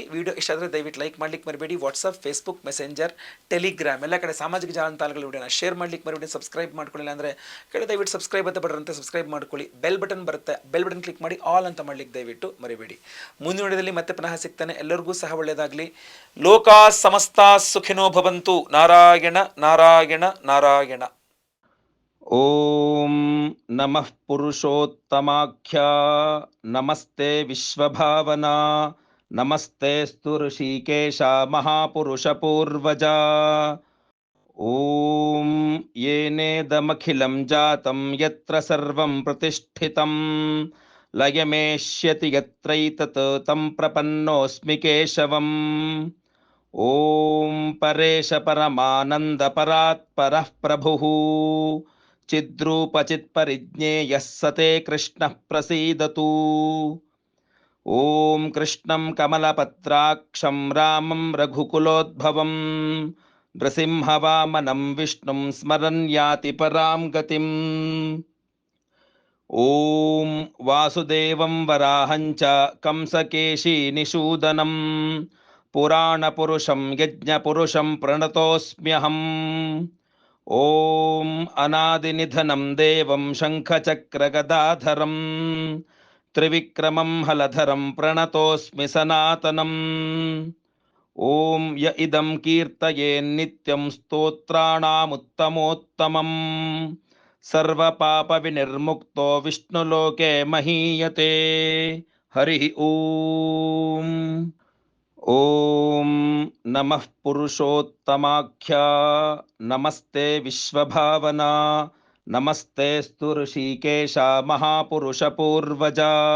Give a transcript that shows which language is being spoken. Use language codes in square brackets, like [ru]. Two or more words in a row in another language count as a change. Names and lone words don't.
[kn] ವಿಡಿಯೋ ಇಷ್ಟ ಆದರೆ ದಯವಿಟ್ಟು ಲೈಕ್ ಮಾಡ್ಲಿಕ್ಕೆ ಮರಿಬೇಡಿ. ವಾಟ್ಸಪ್, ಫೇಸ್ಬುಕ್, ಮೆಸೆಂಜರ್, ಟೆಲಿಗ್ರಾಮ್ ಎಲ್ಲ ಕಡೆ ಸಾಮಾಜಿಕ ಜಾಲತಾಣಗಳ ವಿಡಿಯೋನ ಶೇರ್ ಮಾಡ್ಲಿಕ್ಕೆ ಮರಿಬೇಡಿ. ಸಬ್ಸ್ಕ್ರೈಬ್ ಮಾಡ್ಕೊಳ್ಳಿಲ್ಲ ಅಂದರೆ ದಯವಿಟ್ಟು ಸಬ್ಸ್ಕ್ರೈಬ್ ಅಂತ ಬಡ್ರಂತೆ ಸಬ್ಸ್ಕ್ರೈಬ್ ಮಾಡ್ಕೊಳ್ಳಿ. ಬೆಲ್ ಬಟನ್ ಬರುತ್ತೆ, ಬೆಲ್ ಬಟನ್ ಕ್ಲಿಕ್ ಮಾಡಿ ಆಲ್ ಅಂತ ಮಾಡ್ಲಿಕ್ಕೆ ದಯವಿಟ್ಟು ಮರಿಬೇಡಿ. ಮುಂದಿನ ವಿಡಿಯೋದಲ್ಲಿ ಮತ್ತೆ ಪುನಃ ಸಿಗ್ತಾನೆ. ಎಲ್ಲರಿಗೂ ಸಹ ಒಳ್ಳೆಯದಾಗಲಿ. [sa] ಲೋಕಾ ಸಮಸ್ತ ಸುಖಿನೋ ಭವಂತು. [kn] ನಾರಾಯಣ ನಾರಾಯಣ ನಾರಾಯಣ. [sa] ಓಂ ನಮಃ ಪುರುಷೋತ್ತಮಾಖ್ಯ ನಮಸ್ತೆ ವಿಶ್ವಭಾವನಾ ನಮಸ್ತೆ ಸ್ತು ಋಷಿಕೇಶ ಮಹಾಪುರುಷ ಪೂರ್ವಜ. ಓಂ ಯೇನೇದಮಖಿಲಂ ಜಾತಂ ಯತ್ರ ಸರ್ವಂ ಪ್ರತಿಷ್ಠಿತಂ ಲಯಮೇಷ್ಯತಿ ಯತ್ರೈತತ್ ತಂ ಪ್ರಪನ್ನೋಸ್ಮಿ ಕೇಶವಂ. ಓಂ ಪರೇಶ ಪರಮಾನಂದ ಪರಾತ್ಪರಃ ಪ್ರಭುಃ ಚಿದ್ರೂಪಚಿತ್ ಪರಿಜ್ಞೇಯಃ ಸತೆ ಕೃಷ್ಣಃ ಪ್ರಸೀದತು. ಓಂ ಕೃಷ್ಣಂ ಕಮಲಪತ್ರಾಕ್ಷಂ ರಾಮಂ ರಘುಕುಲೋದ್ಭವಂ ನೃಸಿಂಹವಾಮನಂ ವಿಷ್ಣುಂ ಸ್ಮರನ್ ಯಾತಿ ಪರಾಂ ಗತಿಂ. ಓಂ ವಾಸುದೇವಂ ವರಾಹಂಚ ಕಂಸಕೇಶಿ ನಿಷೂದನಂ ಪುರಾಣಪುರುಷಂ ಯಜ್ಞಪುರುಷಂ ಪ್ರಣತೋಸ್ಮ್ಯಹಂ. ಓಂ ಅನಾದಿನಿಧನಂ ದೇವಂ ಶಂಖಚಕ್ರಗದಾಧರಂ ತ್ರಿವಿಕ್ರಮಂ ಹಲಧರಂ ಪ್ರಣತೋಸ್ಮಿ ಸನಾತನಂ. ॐ य इदं कीर्तयेन्नित्यं स्तोत्राणामुत्तमोत्तमम् सर्वपापविनिर्मुक्तो विष्णुलोके महीयते हरिः ॐ ॐ नमः पुरुषोत्तमाख्या नमस्ते विश्वभावना नमस्ते स्तु ऋषिकेशा महापुरुषपूर्वजा